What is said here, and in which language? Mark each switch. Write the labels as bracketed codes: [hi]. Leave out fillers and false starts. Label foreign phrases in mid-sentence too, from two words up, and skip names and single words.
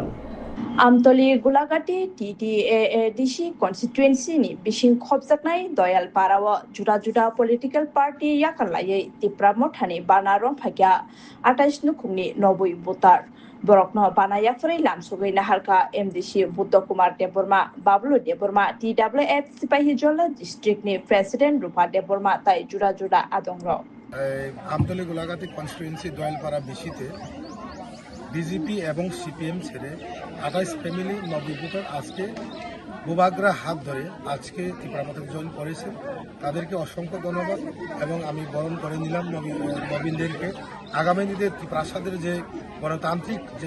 [trp] Amtoli Gulagati TTAADC constituency ni bising khobjaknai doyal parawa juda [en] political party [trp] yakalai tipra mothani banarong phakya 28 nukhungni 90 voter borokno banaya frei lamsugai naharka MDC Buddha Kumar Deborma Bablu Deborma TWF Sipahijola district ni president Rupa Deborma tai juda adongro [bn] আমতলি গোলাঘাটি কনস্টিটুয়েন্সি দয়ালপাড়া বিসিতে বিজেপি এবং সিপিএম ছেড়ে 28 ফ্যামিলি নবভোটার আজকে ভূভাগরা হাত ধরে আজকে ত্রিপুরাতে জয়েন করেছে তাদেরকে অসংখ্য ধন্যবাদ এবং আমি বরণ করে নিলাম নবীনদেরকে আগামী দিনে ত্রিপ্রাসাদের যে গণতান্ত্রিক